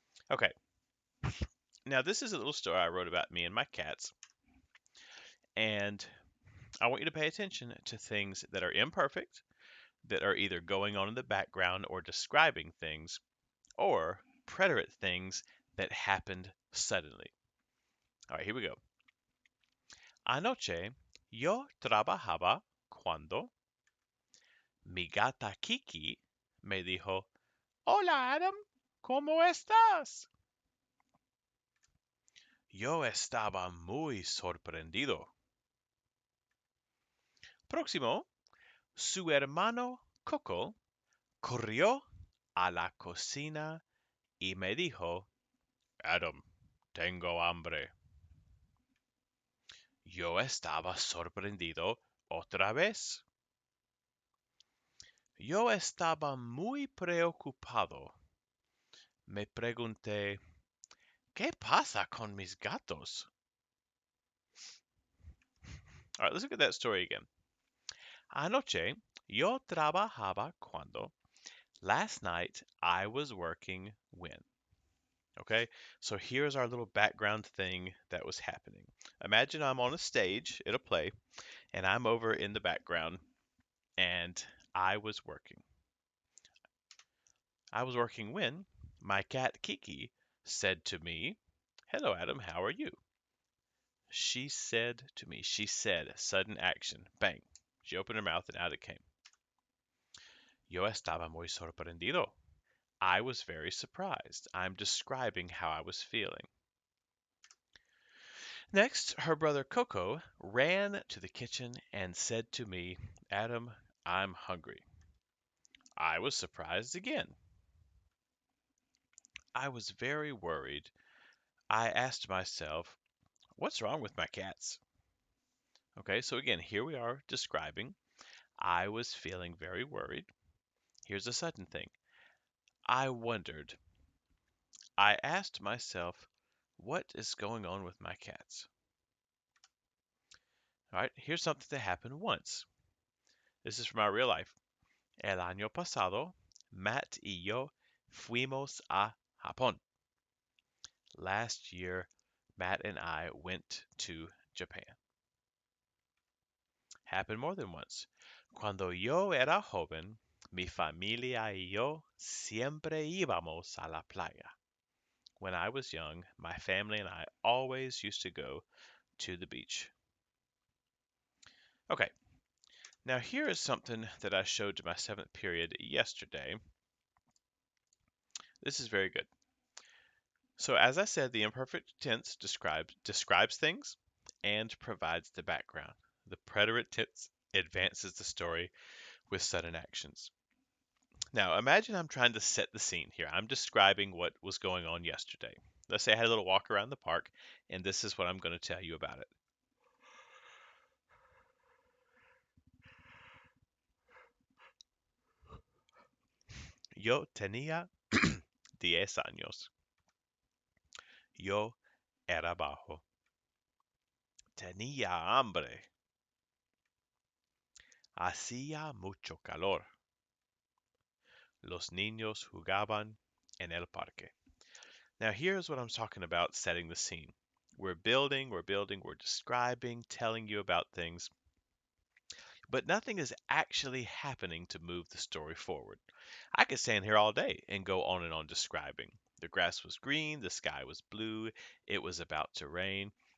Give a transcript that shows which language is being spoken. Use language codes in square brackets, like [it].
[en] Okay, now this is a little story I wrote about me and my cats, and I want you to pay attention to things that are imperfect, that are either going on in the background or describing things, or preterite things that happened suddenly. All right, here we go. [es] Anoche yo trabajaba cuando mi gata Kiki me dijo, Hola Adam, ¿cómo estás? Yo estaba muy sorprendido. Próximo, su hermano Coco corrió a la cocina y me dijo, Adam, tengo hambre. Yo estaba sorprendido otra vez. Yo estaba muy preocupado. Me pregunté, ¿Qué pasa con mis gatos? [en] All right, let's look at that story again. [es] Anoche yo trabajaba cuando. [en] Last night I was working when. Okay, so here's our little background thing that was happening. Imagine I'm on a stage at a play, and I'm over in the background, and I was working. I was working when my cat Kiki said to me, "Hello, Adam, how are you?" She said to me, she said, sudden action, bang. She opened her mouth and out it came. [es] Yo estaba muy sorprendido. [en] I was very surprised. I'm describing how I was feeling. Next, her brother Coco ran to the kitchen and said to me, Adam, I'm hungry. I was surprised again. I was very worried. I asked myself, what's wrong with my cats? Okay, so again, here we are describing. I was feeling very worried. Here's a sudden thing. I wondered. I asked myself, what is going on with my cats? All right, here's something that happened once. This is from our real life. [es] El año pasado, Matt y yo fuimos a Japón. [en] Last year, Matt and I went to Japan. Happened more than once. [es] Cuando yo era joven, mi familia y yo siempre íbamos a la playa. [en] When I was young, my family and I always used to go to the beach. Okay, now here is something that I showed to my seventh period yesterday. This is very good. So as I said, the imperfect tense describes things and provides the background. The preterite tense advances the story with sudden actions. Now imagine I'm trying to set the scene here. I'm describing what was going on yesterday. Let's say I had a little walk around the park, and this is what I'm going to tell you about it. [es] Yo tenía 10 años. Yo era bajo. Tenía hambre. Hacía mucho calor. Los niños jugaban en el parque. [en] Now, here's what I'm talking about setting the scene. We're building, we're describing, telling you about things, but nothing is actually happening to move the story forward. I could stand here all day and go on and on describing. The grass was green, the sky was blue, it was about to rain.